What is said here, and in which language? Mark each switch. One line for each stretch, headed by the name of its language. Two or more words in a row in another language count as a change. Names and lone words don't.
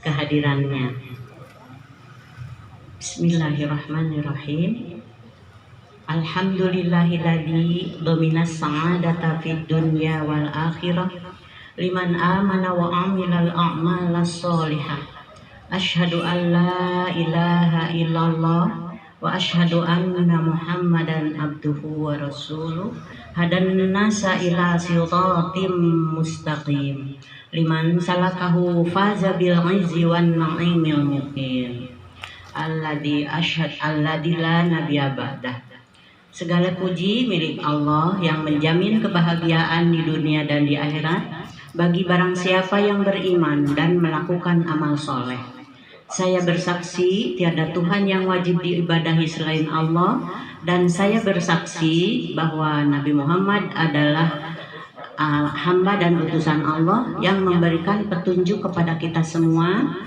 Indonesian: kehadirannya.
Arabic: بسم الله الرحمن الرحيم. الحمد لله الذي ضمن السعادة في الدنيا والآخرة لمن آمن وعمل الأعمال الصالحة. أشهد أن لا إله إلا الله وأشهد أن محمدا عبده ورسوله. هادي الناس إلى صراط مستقيم. لمن سلكه فاز بالعز والنعيم المقيم. الذي أشهد الذي لا نبي بعده.
Indonesian: Segala puji milik Allah yang menjamin kebahagiaan di dunia dan di akhirat bagi barang siapa yang beriman dan melakukan amal soleh. Saya bersaksi tiada Tuhan yang wajib diibadahi selain Allah, dan saya bersaksi bahwa Nabi Muhammad adalah hamba dan utusan Allah yang memberikan petunjuk kepada kita semua,